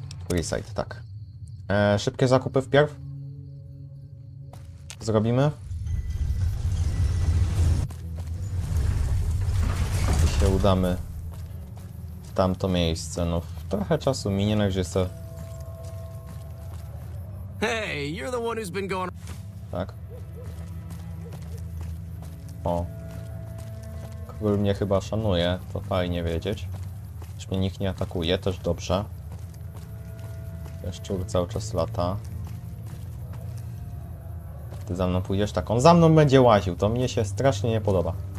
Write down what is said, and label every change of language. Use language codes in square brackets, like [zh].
[pl] Resite, tak. Szybkie zakupy wpierw. Zrobimy. I się udamy w tamto miejsce. No trochę czasu minie, no gdzie se... [en] Hey, you're the one who's been going. [pl] Tak. O. Król mnie chyba szanuje, to fajnie wiedzieć. Już mnie nikt nie atakuje, też dobrze. Ten szczur cały czas lata. Ty za mną pójdziesz, tak on za mną będzie łaził, to mnie się strasznie nie podoba.